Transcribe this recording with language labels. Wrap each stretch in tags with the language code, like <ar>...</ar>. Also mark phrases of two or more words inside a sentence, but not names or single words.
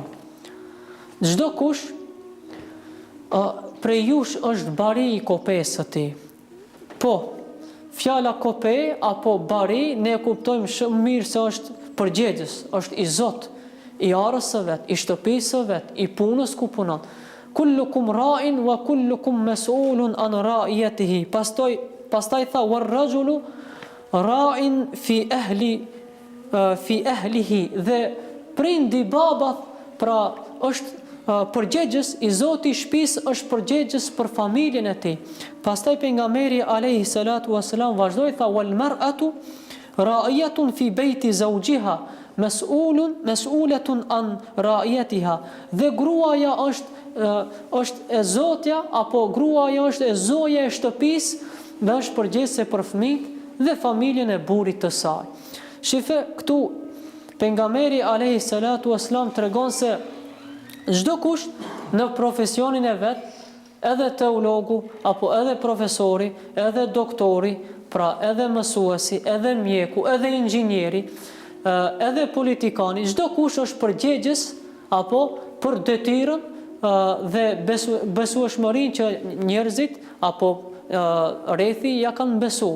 <sq>Çdo kush prej jush është bari i kopes së tij. Po, fjala kope apo bari ne kuptojmë shumë mirë se është përgjegjës, është i Zot, i arës së vet, i shtëpisë së vet, i punës ku punon.</sq> <ar>كلكم راع وكلكم مسؤول عن رعيته.</ar> <sq>Pastaj tha</sq> <ar>والرجل راع في أهله,</ar> <sq>dhe prindi baba pra është përgjegjës, i Zoti i shtëpisë është përgjegjës për familjen e tij. Pastaj pejgamberi</sq> <ar>عليه الصلاة والسلام</ar> <sq>vazhdoi tha</sq> <ar>والمرأة راعية في بيت زوجها مسؤولة عن رعيتها.</ar> <sq>Dhe gruaja është e zotja, apo gruaja është e zoja e shtëpisë dhe është përgjegjëse për fëmijët dhe familjen e burrit të saj. Shife këtu pejgamberi</sq> <ar>عليه الصلاة والسلام</ar> <sq>tregon se çdo kush në profesionin e vet, edhe teologu, apo edhe profesori, edhe doktori, pra edhe mësuesi, edhe mjeku, edhe inxhinieri, edhe politikani, çdo kush është përgjegjës apo për detyrën dhe besueshmërinë që njerëzit apo rrethi ja kanë besu.</sq>